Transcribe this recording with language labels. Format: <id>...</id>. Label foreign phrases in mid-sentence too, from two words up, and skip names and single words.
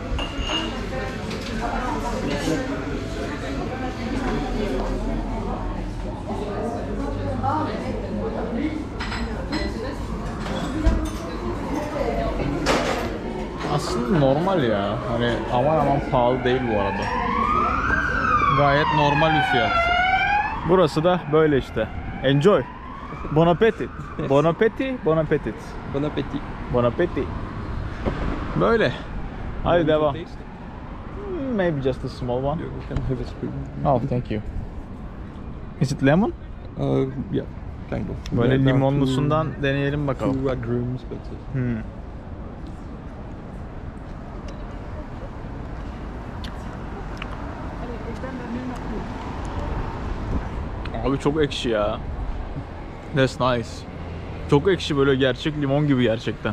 <tr>Aslında normal ya. Hani aman aman pahalı değil bu arada. Gayet normal bir fiyat. Burası da böyle işte. Enjoy.</tr> <fr>Bon appetit. Bon appetit. Bon appetit. Bon appétit. Bon appetit.</fr> <tr>Böyle. Hadi devam.</tr> <en>Maybe just a small one. You can have a spoon. Oh, thank you. Is it lemon? Yeah, kind of.</en> <tr>Böyle</tr> <en>Yeah,</en> <tr>limonlusundan deneyelim bakalım.</tr> <en>two agrumes, but</en> <tr>Abi çok ekşi ya.</tr> <en>That's nice.</en> <tr>Çok ekşi, böyle gerçek limon gibi gerçekten.</tr>